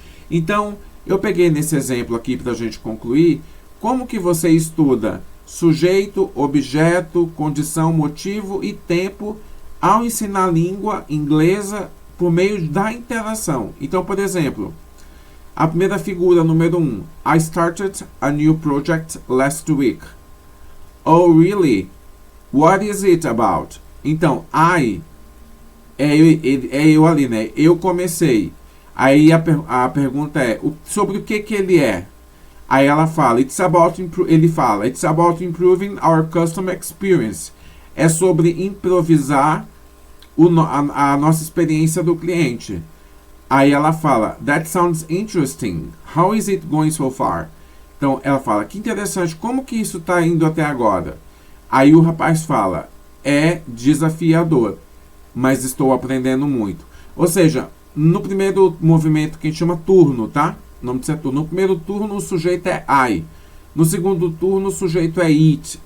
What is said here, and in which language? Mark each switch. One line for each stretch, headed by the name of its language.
Portuguese: Então, eu peguei nesse exemplo aqui para a gente concluir, como que você estuda sujeito, objeto, condição, motivo e tempo ao ensinar língua inglesa por meio da interação. Então, por exemplo, a primeira figura, número 1.
English: I started a new project last week. Oh, really? What is it about?
Portuguese: Então, é eu ali, né? Eu comecei. Aí a pergunta é, sobre o que ele é? Aí ela fala, ele fala,
English: it's about improving our customer experience.
Portuguese: É sobre improvisar a nossa experiência do cliente. Aí ela fala,
English: that sounds interesting. How is it going so far?
Portuguese: Então ela fala, que interessante, como que isso está indo até agora? Aí o rapaz fala, é desafiador, mas estou aprendendo muito. Ou seja, no primeiro movimento que a gente chama turno, tá? O nome disso é turno. No primeiro turno o sujeito é I. No segundo turno o sujeito é it.